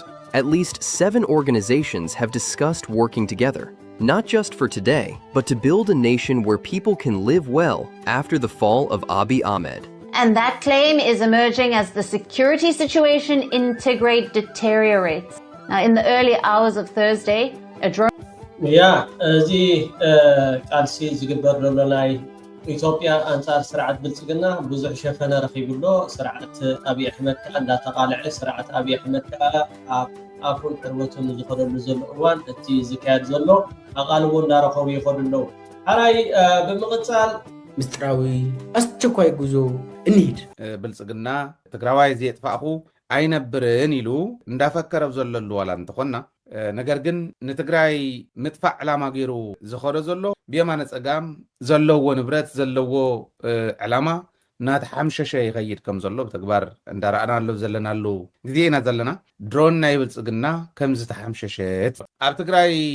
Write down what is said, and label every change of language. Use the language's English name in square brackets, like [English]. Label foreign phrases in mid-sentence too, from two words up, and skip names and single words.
[English] At least 7 organizations have discussed working together, not just for today, but to build a nation where people can live well after the fall of Abiy Ahmed. And that claim is emerging as the security situation in Tigray deteriorates. Now, in the early hours of Thursday, a drone... Yeah, the [Tigrinya] Kalsi Zigabernolai ኢትዮጵያ አንጻር ስርዓት ብልጽግና ብዙሕ ሸፈነ ረኺቡሎ ስርዓት አብይ አሕመድ ከዓ እንዳተቃልዐ ስርዓት አብይ አሕመድ ከዓ አፉን ቅርበቱን ዝኸደሉ ዘሎ እዋን እቲ ዝካየድ ዘሎ ኣቓልቦ እንዳረኸቡ ይኸዱ ኣለዉ ሓራይ ብምቕፃል [Amharic] ምስጢራዊ ኣስቸኳይ ጉዞ እንሂድ [Tigrinya] ብልጽግና ትግራዋይ ዘየጥፋእኹ ኣይነብርን ኢሉ እንዳፈከረ ዘለሉ ዋላ እንተኾና ነገር ግን ንትግራይ ምጥፋዕ ዕላማ ገይሩ ዝኸደ ዘሎ ብየማነ ፀጋም ዘለዎ ንብረት ዘለዎ ዕላማ ናተሓምሸሸ ይኸይድ ከም ዘሎ ብተግባር እንዳረኣናሉ ዘለናሉ ግዜ ኢና ዘለና ድሮን ናይ ብልጽግና ከም ዝተሓምሸሸት ኣብ ትግራይ